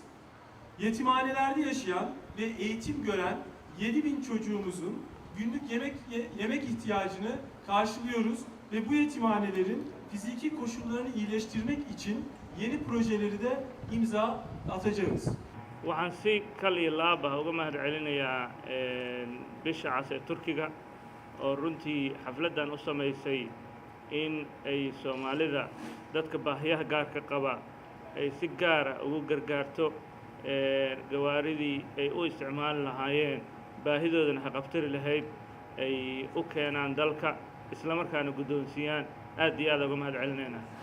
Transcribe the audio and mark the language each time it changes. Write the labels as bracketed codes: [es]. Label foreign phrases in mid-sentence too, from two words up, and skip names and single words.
[tr] Yetimhanelerde yaşayan ve eğitim gören 7.000 çocuğumuzun günlük yemek ihtiyacını karşılıyoruz ve bu yetimhanelerin fiziki koşullarını iyileştirmek için yeni projeleri de imza atacağız. [so] waxaan si kal iyo laaba uga mahad celinayaa bisha cas ee Turkiga oo runtii xafladan u samaysay in ay Soomaalida dadka baahiyaha gaarka qaba ay si gaara ugu gargaarto gawaaridii ay u isticmaali lahaayeen baahidoodana haqabtiri lahayd ay u keenaan dalka isla markaana guddoonsiiyaan aad iyo aad uga mahad celinaynaa